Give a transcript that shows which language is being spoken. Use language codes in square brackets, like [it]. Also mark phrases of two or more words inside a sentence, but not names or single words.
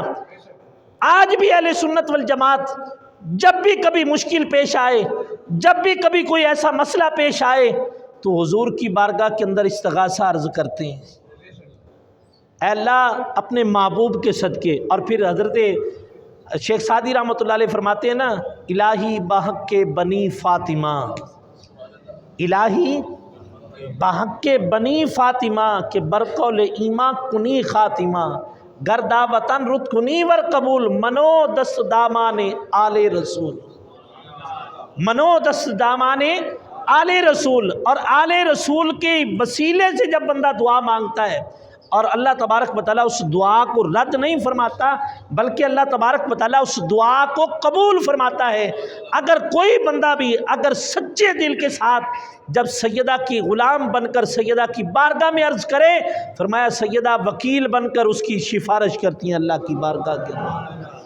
[ur] آج بھی اہل سنت والجماعت جب بھی کبھی مشکل پیش آئے، جب بھی کبھی کوئی ایسا مسئلہ پیش آئے تو حضور کی بارگاہ کے اندر استغاثہ عرض کرتے ہیں، اے اللہ اپنے محبوب کے صدقے۔ اور پھر حضرت شیخ سعدی رحمۃ اللہ علیہ فرماتے ہیں نا، [fa] الہی بحق کے بنی فاطمہ، الہی بحق کے بنی فاطمہ کے برقول ایماں کنی خاتمہ، گردا وطن رت کنی ور قبول، منو دست دامان آل رسول، منو دست دامان آل رسول۔ [ur] اور آل رسول کے وسیلے سے جب بندہ دعا مانگتا ہے اور اللہ تبارک و تعالیٰ اس دعا کو رد نہیں فرماتا بلکہ اللہ تبارک و تعالیٰ اس دعا کو قبول فرماتا ہے۔ اگر کوئی بندہ بھی اگر سچے دل کے ساتھ جب سیدہ کی غلام بن کر سیدہ کی بارگاہ میں عرض کرے، فرمایا سیدہ وکیل بن کر اس کی سفارش کرتی ہیں اللہ کی بارگاہ کے اندر۔